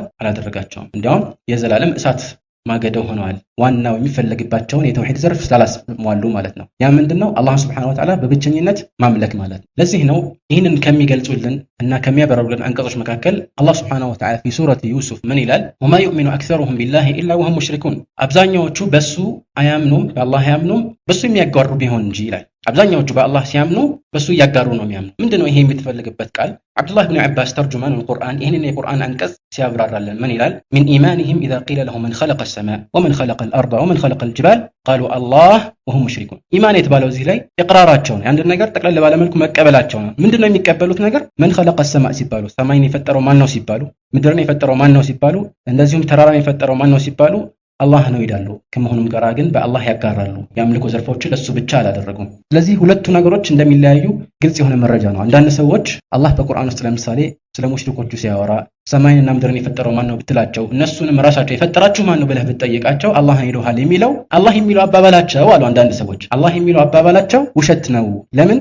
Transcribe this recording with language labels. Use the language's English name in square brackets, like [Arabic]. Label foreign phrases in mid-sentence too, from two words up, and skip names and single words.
[Amharic] አላደረጋቸውም። እንዲያውም የዘላለም እሳት ማገደው ሆነዋል። ዋናው የሚፈለግባቸውን የተውሂድ ዘርፍ ስላላስሟሉ ማለት ነው። ያ ምንድነው? አላህ [Arabic] سبحانه وتعالى [Amharic] በብቸኝነት ማምለክ ማለት ነው። ለዚህ ነው ይህንን ከሚገልጹልን እና ከሚያበራሩልን አንቀጾች መካከል አላህ [Arabic] سبحانه وتعالى في سورة يوسف [Amharic] ምን ይላል? [Arabic] وما يؤمن أكثرهم بالله إلا وهم مشركون [Amharic] አብዛኛዎቹ በሱ አያምኑም፣ በአላህ አያምኑም በሱ የሚያጋሩ ቢሆን እንጂ ይላል። አብዛኛዎቹ በአላህ ሲያምኑ በሱ ያጋሩ ነው የሚያምኑ። ምንድነው ይሄ የምትፈልግበት ቃል? አብዱላህ ኢብኑ አባስ [Arabic] ترجمان القرآن [Amharic] ይሄንን የቁርአን አንቀጽ ሲያብራራልን ምን ይላል? [Arabic] من إيمانهم إذا قيل لهم من خلق السماء ومن خلق الأرض ومن خلق الجبال قالوا الله وهم مشركون። [Amharic] ኢማን የተባለው እዚህ ላይ ኢቅራራቸው ነው። አንድ ነገር ጠቅለል ባለ መልኩ መቀበላቸው ነው። ምንድነው የሚቀበሉት ነገር? [Arabic] من خلق السماء [Amharic] ሲባሉ ሰማይን የፈጠረው ማን ነው ሲባሉ፣ ምድርን የፈጠረው ማን ነው ሲባሉ፣ እንደዚሁም ተራራን የፈጠረው ማን ነው ሲባሉ አላህ ነው ይላሉ። ከመሆኑም ጋር ግን በአላህ ያጋራሉ። የአምልኮ ዘርፎችን ለሱ ብቻ አላደረጉም። ስለዚህ ሁለቱ ነገሮች እንደሚለያዩ ግልጽ የሆነ መረጃ ነው። አንዳንድ ሰዎች አላህ በቁርአን ውስጥ ለምሳሌ ስለ ሙሽሪኮቹ ሲያወራ ሰማይንና ምድርን የፈጠረው ማን ነው ብትላቸው፣ እነሱንም ራሳቸው የፈጠራችሁ ማን ነው ብለህ ብትጠይቃቸው አላህ ይሉሃል። አላህ የሚለው አባባላቸው አሉ አንዳንድ ሰዎች አላህ የሚለው አባባላቸው ውሸት ነው። ለምን?